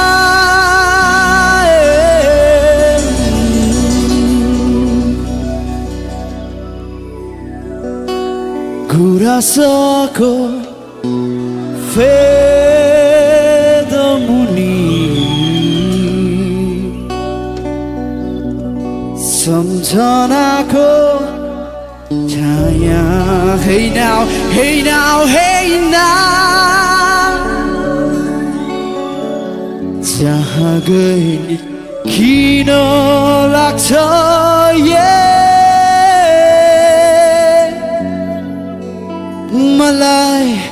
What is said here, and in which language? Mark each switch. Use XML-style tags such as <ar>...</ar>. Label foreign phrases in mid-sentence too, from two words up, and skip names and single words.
<ne>गुराँसको फेदमुनि सम्झनाको छाया</ne> <en>Hey now, hey now, hey now</en> <ne>जहाँ गए नि किन लाग्छ मलाई</ne>